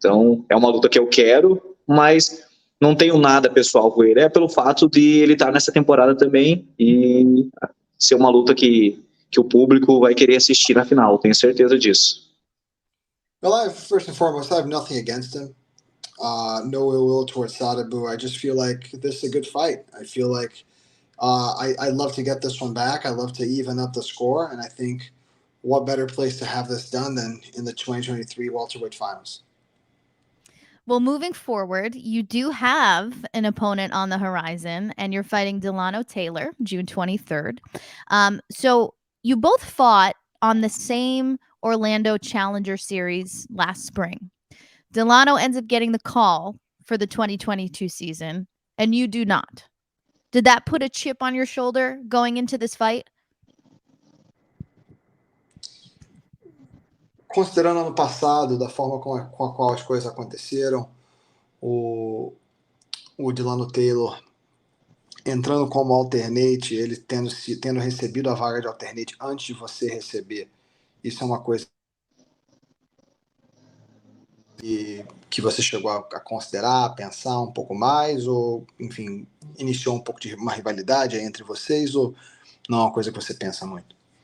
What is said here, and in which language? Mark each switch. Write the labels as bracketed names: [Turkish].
[Portuguese] Então é uma luta que eu quero, mas não tenho nada pessoal com ele, é pelo fato de ele estar nessa temporada também e ser uma luta que o público vai querer assistir na final, tenho certeza disso. [English] Well, first and foremost, I have nothing against him. No ill will towards Sadabu. I just feel like this is a good fight. I feel like I'd love to get this one back. I love to even up the score, and I think what better place to have this done than in the 2023 welterweight finals. Well, moving forward, you do have an opponent on the horizon, and you're fighting Delano Taylor, June 23rd. So you both fought on the same Orlando Challenger Series last spring. Delano ends up getting the call for the 2022 season, and you do not. Did that put a chip on your shoulder going into this fight? [Portuguese] Considerando ano passado, da forma com a qual as coisas aconteceram, o Delano Taylor entrando como alternate, ele tendo recebido a vaga de alternate antes de você receber, isso é uma coisa que você chegou a considerar, a pensar um pouco mais, ou, enfim, iniciou um pouco de uma rivalidade entre vocês, ou não é uma coisa que você pensa muito?